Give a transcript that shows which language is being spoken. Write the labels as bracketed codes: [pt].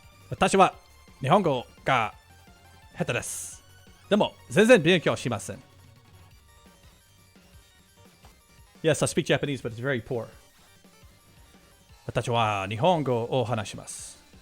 [ja] 私は日本語が下手です。でも全然勉強しません。 [en] Yes, I speak Japanese, but it's very poor. [ja] 私は日本語を話します。